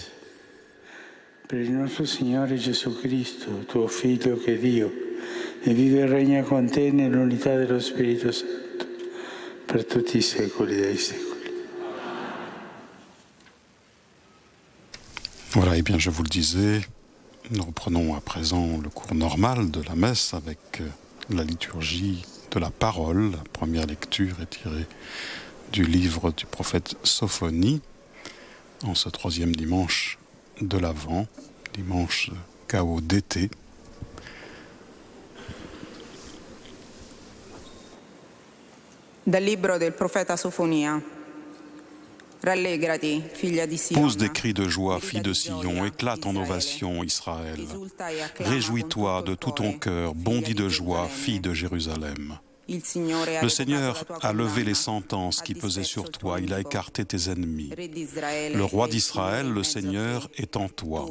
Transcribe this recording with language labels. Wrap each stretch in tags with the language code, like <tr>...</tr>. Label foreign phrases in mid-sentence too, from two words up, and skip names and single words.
<it>Per il nostro Signore Gesù Cristo, tuo Figlio che è Dio, e vive e regna con te nell'unità dello Spirito Santo, per tutti i secoli dei secoli.</it> <fr>Voilà, et bien je vous le disais, nous reprenons à présent le cours normal de la messe avec la liturgie de la parole. La première lecture est tirée du livre du prophète Sophonie, en ce troisième dimanche de l'Avent, dimanche chaos d'été.</fr> <it>Dal libro del profeta Sofonia. Rallegrati, figlia di Sion.</it> <fr>Pousse des cris de joie, fille de Sion, éclate en ovation, Israël. Réjouis-toi de tout ton cœur, bondis de joie, fille de Jérusalem. Le Seigneur a levé les sentences qui pesaient sur toi, il a écarté tes ennemis. Le roi d'Israël, le Seigneur, est en toi.</fr>